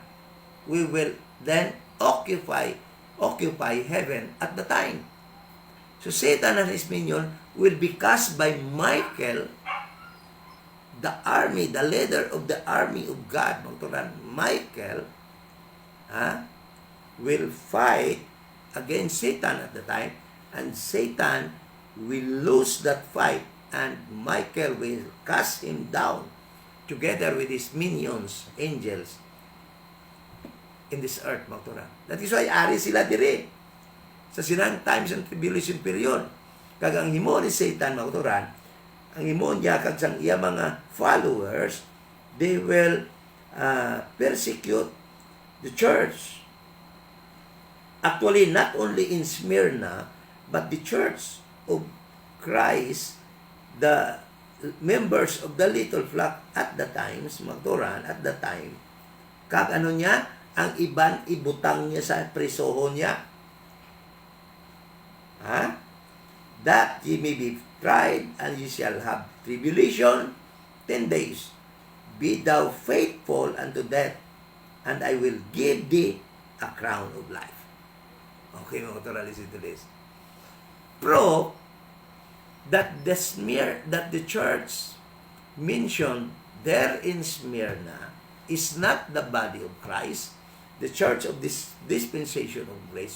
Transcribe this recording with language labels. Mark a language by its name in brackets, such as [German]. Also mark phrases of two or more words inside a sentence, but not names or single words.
[English] We will then occupy heaven at the time. So Satan and his minion will be cast by Michael, the army, the leader of the army of God, [Hiligaynon] mga turan. [English] Michael, will fight against Satan at the time, and Satan will lose that fight, and Michael will cast him down together with his minions, angels, in this earth, [Hiligaynon] mga turan. [English] That is why [Hiligaynon] ari sila diri sa sinang [English] times and tribulation period. [Hiligaynon] Kag ang himo ni Satan, mga turan, ang himo niya kag sang iya mga followers, [English] they will persecute the church. Actually, not only in Smyrna, but the church of Christ, the members of the little flock at the times, [Hiligaynon] mga turan, [English] at the time, [Hiligaynon] kag ano niya, ang iban ibutang niya sa prisohon niya. [English] That ye may be tried, and ye shall have tribulation 10 days. Be thou faithful unto death, and I will give thee a crown of life. Okay, [Hiligaynon] mga turan, [English] listen to this. Prove that the church mentioned there in Smyrna is not the body of Christ, the church of this dispensation of grace.